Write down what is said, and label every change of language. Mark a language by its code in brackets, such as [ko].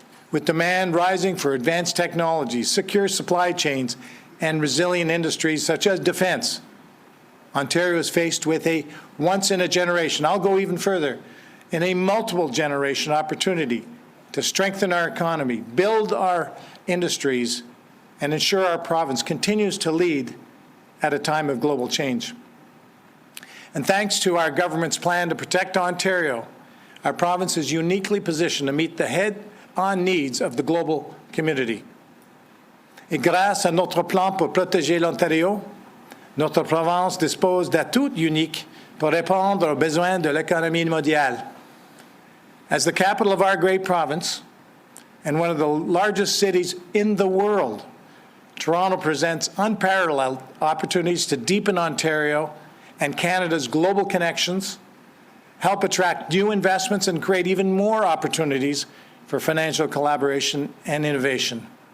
[en] With demand rising for advanced technologies, secure supply chains, and resilient industries such as defense, Ontario is faced with a once-in-a-generation, I'll go even further, in a multiple-generation opportunity to strengthen our economy, build our industries, and ensure our province continues to lead at a time of global change. And thanks to our government's plan to protect Ontario, our province is uniquely positioned to meet the head-on needs of the global community. [fr] Et grâce à notre plan pour protéger l'Ontario, notre province dispose d'atouts uniques pour répondre aux besoins de l'économie mondiale. [en] As the capital of our great province and one of the largest cities in the world, Toronto presents unparalleled opportunities to deepen Ontario and Canada's global connections, help attract new investments, and create even more opportunities for financial collaboration and innovation.